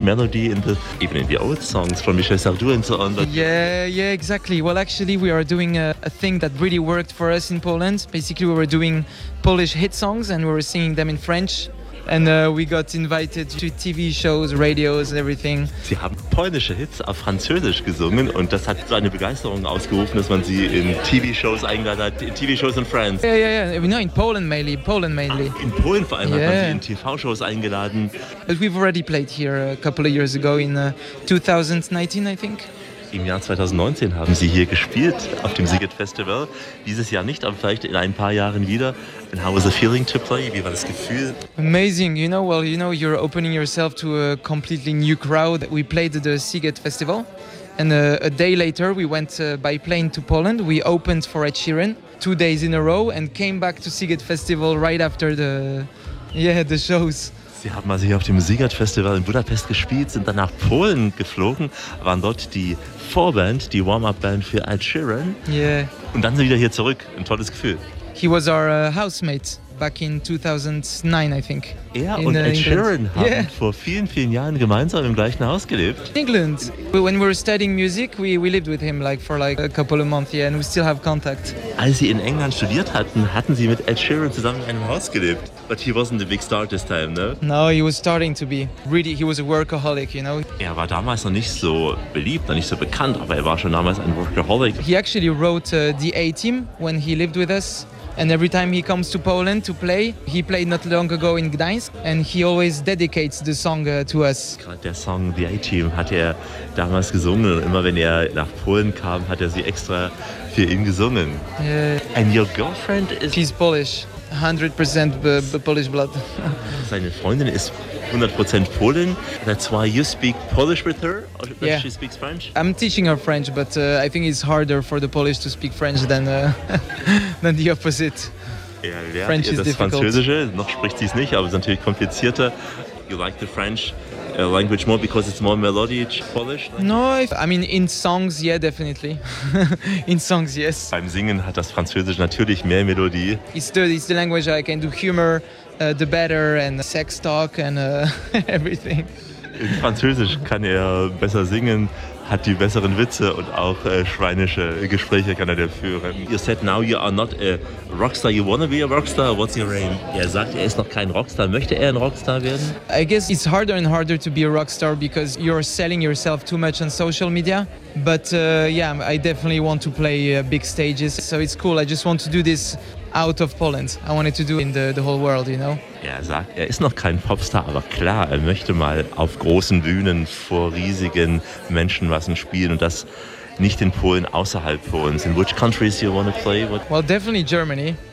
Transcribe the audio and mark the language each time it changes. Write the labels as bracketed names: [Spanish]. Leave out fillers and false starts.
[English] melody in the even in the old songs from Michel Sardou and so on. But yeah, exactly. Well, actually, we are doing a thing that really worked for us in Poland. Basically, we were doing Polish hit songs and we were singing them in French. And we got invited to TV shows, radios, everything. [German] Sie haben polnische Hits auf Französisch gesungen und das hat so eine Begeisterung ausgerufen, dass man sie in TV shows eingeladen hat, in TV shows in France. [English] Yeah. No, in Poland mainly. [German] In Polen vor allem hat man sie in TV shows eingeladen. [English] But we've already played here a couple of years ago in 2019, I think. [German] Im Jahr 2019 haben Sie hier gespielt auf dem Siget Festival. Dieses Jahr nicht, aber vielleicht in ein paar Jahren wieder. [English] And how was the feeling to play? [German] Wie war das Gefühl? [English] Amazing. You know, well, you know, you're opening yourself to a completely new crowd. We played the Siget Festival, and a day later we went by plane to Poland. We opened for Ed Sheeran 2 days in a row and came back to Siget Festival right after the shows. [German] Sie haben also hier auf dem Siegert Festival in Budapest gespielt, sind dann nach Polen geflogen, waren dort die Vorband, die Warm-up-Band für Ed Sheeran. [English] Yeah. [German] Und dann sind wieder hier zurück. Ein tolles Gefühl. [English] He was our housemate back in 2009, I think. [German] Er und Ed Sheeran haben vor vielen, vielen Jahren gemeinsam im gleichen Haus gelebt. [English] In England. When we were studying music, we lived with him like for like a couple of months, and we still have contact. [German] Als sie in England studiert hatten, hatten sie mit Ed Sheeran zusammen in einem Haus gelebt. [English] But he wasn't a big star this time, no? No, he was starting to be. Really, he was a workaholic, you know? [German] Er war damals noch nicht so beliebt, noch nicht so bekannt, aber er war schon damals ein Workaholic. [English] He actually wrote the A-Team when he lived with us. And every time he comes to Poland to play, he played not long ago in Gdańsk, and he always dedicates the song to us. [German] Gerade der Song The A-Team hat er damals gesungen. Immer wenn er nach Polen kam, hat er sie extra für ihn gesungen. [English] And your girlfriend is... She's Polish. 100% Polish blood. [German] Seine Freundin ist 100% Polin. [English] That's why you speak Polish with her? Or she speaks French? I'm teaching her French, but I think it's harder for the Polish to speak French than than the opposite. Ja, French is difficult. [German] Französische, noch spricht sie es nicht, aber es ist natürlich komplizierter. [English] You like the French language more because it's more melodic Polish? No, I mean in songs, yeah, definitely. In songs, yes. [German] Beim Singen hat das Französisch natürlich mehr Melodie. [English] It's the language I can do humor the better and sex talk and everything. [German] In Französisch kann er besser singen, hat die besseren Witze und auch schweinische Gespräche kann er da führen. [English] You said now you are not a rockstar, you wanna be a rockstar, what's your aim? [German] Er sagt, er ist noch kein Rockstar, möchte er ein Rockstar werden? [English] I guess it's harder and harder to be a rockstar because you're selling yourself too much on social media. But yeah, I definitely want to play big stages, so it's cool, I just want to do this out of Poland. I wanted to do in the whole world, you know? [German] Er sagt, er ist noch kein Popstar, aber klar, er möchte mal auf großen Bühnen vor riesigen Menschenmassen spielen und das nicht in Polen, außerhalb Polens. [English] In which countries you want to play? What? Well, definitely Germany.